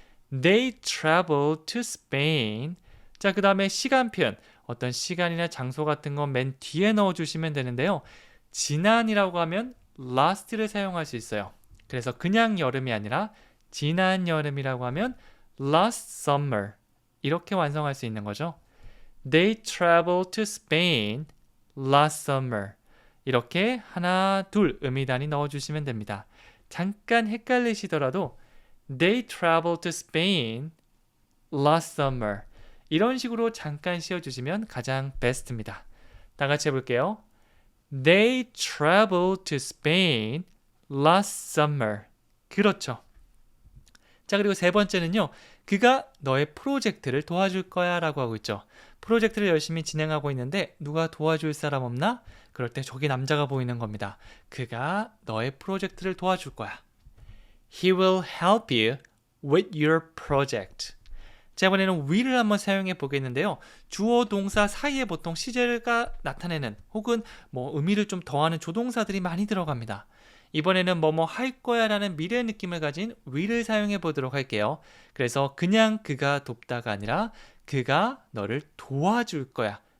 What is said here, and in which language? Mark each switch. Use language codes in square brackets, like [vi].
[en] They traveled to Spain. [ko] 자, 그 다음에 시간 표현. 어떤 시간이나 장소 같은 건 맨 뒤에 넣어주시면 되는데요. 지난이라고 하면 last를 사용할 수 있어요. 그래서 그냥 여름이 아니라 지난 여름이라고 하면 [en] last summer. [ko] 이렇게 완성할 수 있는 거죠. [en] They traveled to Spain last summer. [ko] 이렇게 하나, 둘 의미 단위 넣어주시면 됩니다. 잠깐 헷갈리시더라도 [en] They traveled to Spain last summer. [ko] 이런 식으로 잠깐 씌워주시면 가장 베스트입니다. 다 같이 해볼게요. [en] They traveled to Spain last summer. [ko] 그렇죠. 자, 그리고 세 번째는요. 그가 너의 프로젝트를 도와줄 거야 라고 하고 있죠. 프로젝트를 열심히 진행하고 있는데 누가 도와줄 사람 없나? 그럴 때 저기 남자가 보이는 겁니다. 그가 너의 프로젝트를 도와줄 거야. [en] He will help you with your project. [ko] 자, 이번에는 will을 한번 사용해 보겠는데요. 주어 동사 사이에 보통 시제가 나타내는 혹은 의미를 좀 더하는 조동사들이 많이 들어갑니다. 이번에는 뭐뭐 할 거야 라는 미래 느낌을 가진 will을 사용해 보도록 할게요. 그래서 그냥 그가 돕다가 아니라 그가 너를 도와줄 거야.